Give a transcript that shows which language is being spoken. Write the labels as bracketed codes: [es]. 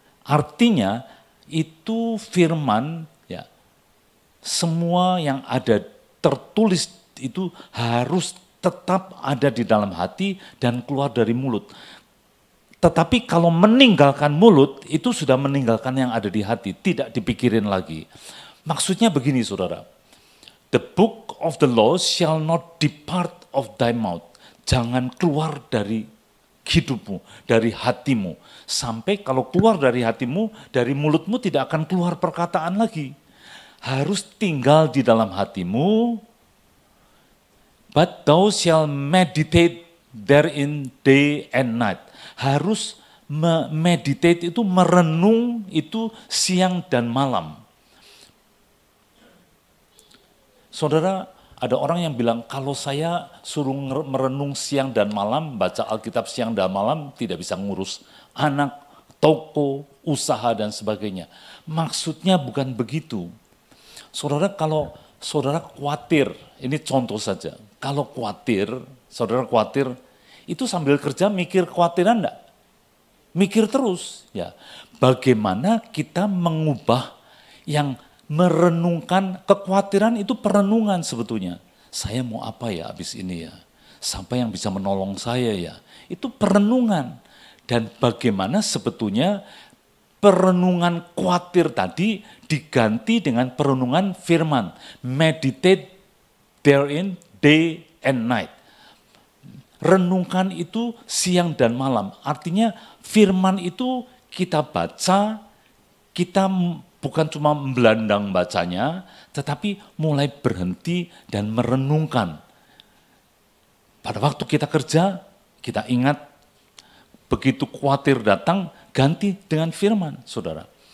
[id] Artinya itu firman, ya, semua yang ada tertulis itu harus tetap ada di dalam hati dan keluar dari mulut. Tetapi kalau meninggalkan mulut, itu sudah meninggalkan yang ada di hati, tidak dipikirin lagi. Maksudnya begini saudara, [en] the book of the law shall not depart of thy mouth. [id] Jangan keluar dari hidupmu, dari hatimu. Sampai kalau keluar dari hatimu, dari mulutmu tidak akan keluar perkataan lagi. Harus tinggal di dalam hatimu. [en] But thou shall meditate therein day and night. [id] Harus meditate itu, merenung itu siang dan malam. Saudara, ada orang yang bilang, kalau saya suruh merenung siang dan malam, baca Alkitab siang dan malam, tidak bisa ngurus anak, toko, usaha, dan sebagainya. Maksudnya bukan begitu. Saudara, kalau saudara khawatir, ini contoh saja, kalau khawatir, saudara khawatir, itu sambil kerja mikir kekhawatiran enggak? Mikir terus. Ya. Bagaimana kita mengubah yang merenungkan kekhawatiran itu perenungan sebetulnya. Saya mau apa ya habis ini ya? Siapa yang bisa menolong saya ya? Itu perenungan. Dan bagaimana sebetulnya perenungan khawatir tadi diganti dengan perenungan firman. [en] Meditate therein day and night. [id] Renungkan itu siang dan malam. Artinya firman itu kita baca, kita bukan cuma membelandang bacanya, tetapi mulai berhenti dan merenungkan. Pada waktu kita kerja, kita ingat begitu khawatir datang, ganti dengan firman, saudara.